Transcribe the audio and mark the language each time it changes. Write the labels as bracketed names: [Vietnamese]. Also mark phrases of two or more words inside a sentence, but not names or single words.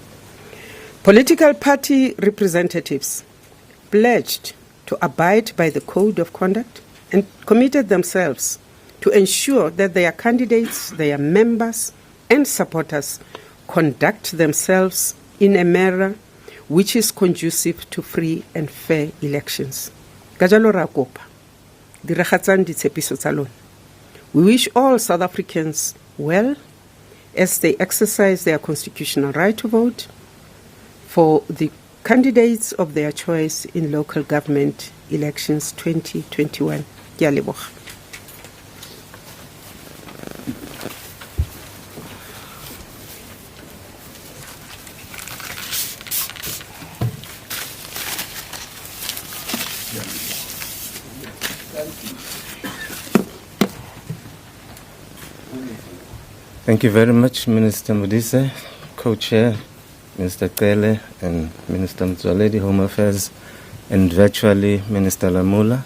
[English] Political party representatives pledged to abide by the Code of Conduct and committed themselves to ensure that their candidates, their members, and supporters conduct themselves in a manner which is conducive to free and fair elections. [Tswana] Ka jalo ra kopa, diragatsang ditshepiso tsa lona. [English] We wish all South Africans well as they exercise their constitutional right to vote for the candidates of their choice in local government elections 2021. [Tswana] Ke a leboga. [English] Thank you very much, Minister Modise, Co-Chair, Minister Kele, and Minister Mzwaledi, Home Affairs, and virtually Minister Lamula.